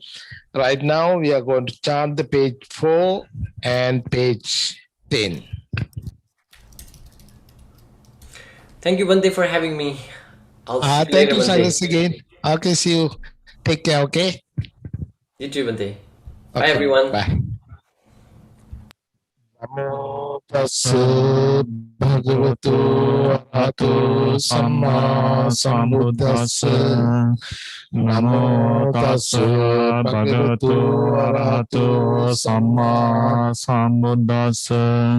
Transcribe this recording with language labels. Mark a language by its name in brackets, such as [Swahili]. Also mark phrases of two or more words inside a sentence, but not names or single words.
[English] Right now, we are going to chant the page 4 and page 10. Thank you, Bante, for having me. I'll see you Thank later, you, Bante. Sailesh, again. Okay, see you. Take care, okay? You too, Bante. Bye, Okay, everyone. Bye. [Pali] Namo tassa bhagavato arahato samma sambuddhassa. Namo tassa bhagavato arahato samma sambuddhassa.